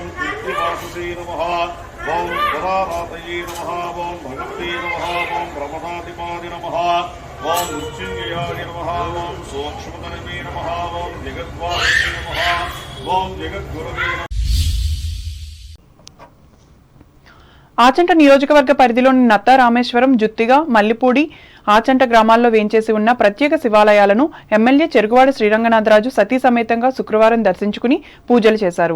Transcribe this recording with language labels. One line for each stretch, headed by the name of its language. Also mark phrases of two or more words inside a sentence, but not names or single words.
Sanskrit: कीर्तिवासुदे नमः, ओम परारातये नमः, ओम भगवते नमः, ओम ब्रह्मणाधिपादे नमः, ओम मृत्युंजयाय नमः, ओम सूक्ष्मतनवे नमः, ओम जगद्वासुदे नमः, ओम जगद्गुरवे नमः.
Telugu: ఆచంట నియోజకవర్గ పరిధిలోని నత్త, రామేశ్వరం, జుత్తిగ, మల్లిపూడి, ఆచంట గ్రామాల్లో వేంచేసి ఉన్న ప్రత్యేక శివాలయాలను ఎమ్మెల్యే చెరుగువాడ శ్రీరంగనాథరాజు సతీ సమేతంగా శుక్రవారం దర్శించుకుని పూజలు చేశారు.